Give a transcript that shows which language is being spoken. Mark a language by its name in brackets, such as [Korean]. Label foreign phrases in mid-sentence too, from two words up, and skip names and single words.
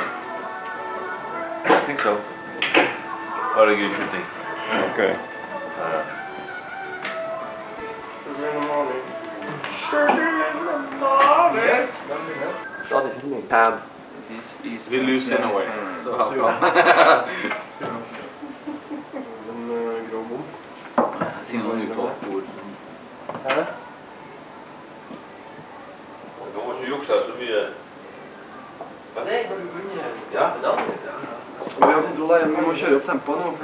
[English] I think so. Very good shooting. Okay. We lose in a way. So how come? [Norwegian] Si noen uttalt ord. Du må ikke jukse så mye. Ja. Vi må kjøre opp tempoet nå.